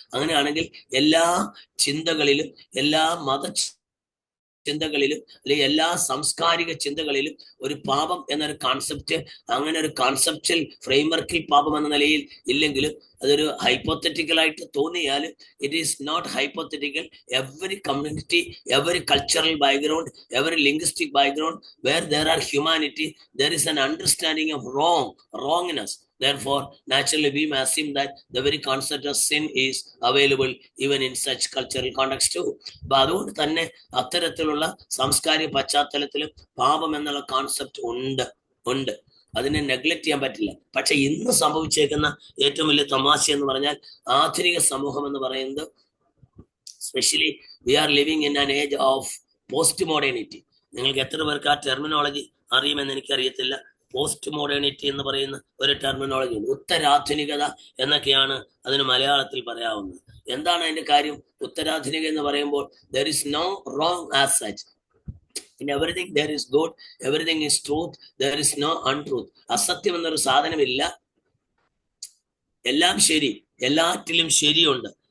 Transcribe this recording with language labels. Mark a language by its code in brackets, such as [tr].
[ml] അങ്ങനെയാണെങ്കിൽ എല്ലാ ചിന്തകളിലും, എല്ലാ ചിന്തകളിലും അല്ലെങ്കിൽ എല്ലാ സാംസ്കാരിക ചിന്തകളിലും ഒരു പാപം എന്നൊരു കോൺസെപ്റ്റ്, അങ്ങനെ ഒരു കോൺസെപ്റ്റൽ ഫ്രെയിംവർക്കിൽ പാപം എന്ന നിലയിൽ ഇല്ലെങ്കിലും അതൊരു ഹൈപ്പോത്തറ്റിക്കലായിട്ട് തോന്നിയാലും [en] It is not hypothetical. Every community, every cultural background, every linguistic background where there are humanity, there is an understanding of wrongness. Therefore, naturally, we may assume that the very concept of sin is available even in such cultural context too. [ml] അപ്പൊ അതുകൊണ്ട് തന്നെ അത്തരത്തിലുള്ള സാംസ്കാരിക പശ്ചാത്തലത്തിലും പാപം എന്നുള്ള concept ഉണ്ട്. അതിനെ നെഗ്ലക്ട് ചെയ്യാൻ പറ്റില്ല. പക്ഷെ ഇന്ന് സംഭവിച്ചേക്കുന്ന ഏറ്റവും വലിയ തമാശ എന്ന് പറഞ്ഞാൽ ആധുനിക സമൂഹം എന്ന് പറയുന്നത്, [en] Specially we are living in an age of post modernity. [ml] നിങ്ങൾക്ക് എത്ര പേർക്ക് ആ ടെർമിനോളജി അറിയുമെന്ന് എനിക്കറിയത്തില്ല. പോസ്റ്റ് മോഡേണിറ്റി എന്ന് പറയുന്ന ഒരു ടെർമിനോളജി ഉണ്ട്. ഉത്തരാധുനികത എന്നൊക്കെയാണ് അതിന് മലയാളത്തിൽ പറയാവുന്നത്. എന്താണ് അതിന്റെ കാര്യം? ഉത്തരാധുനിക എന്ന് പറയുമ്പോൾ [en] there is no wrong as such. In everything there is good, everything is truth, there is no untruth. [ml] അസത്യം എന്നൊരു സാധനമില്ല, എല്ലാം ശരി, എല്ലാറ്റിലും ശരിയുണ്ട്.